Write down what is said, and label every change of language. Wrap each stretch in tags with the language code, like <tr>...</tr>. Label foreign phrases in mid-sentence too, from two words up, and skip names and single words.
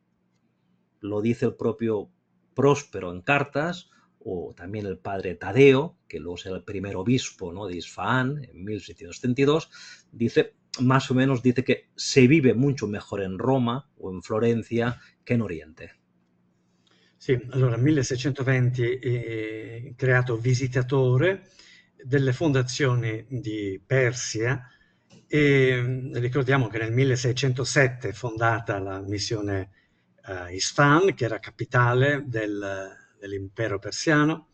<es>Lo dice el propio Próspero en cartas, o también el padre Tadeo, que luego será el primer obispo, ¿no?, de Isfahán en 1632, más o menos dice que se vive mucho mejor en Roma o en Florencia que en Oriente.</es> <it>Sì, allora 1620 creato visitatore delle fondazioni di Persia, e ricordiamo che nel 1607 è fondata la missione Isfahan, che era capitale dell'impero persiano.</it>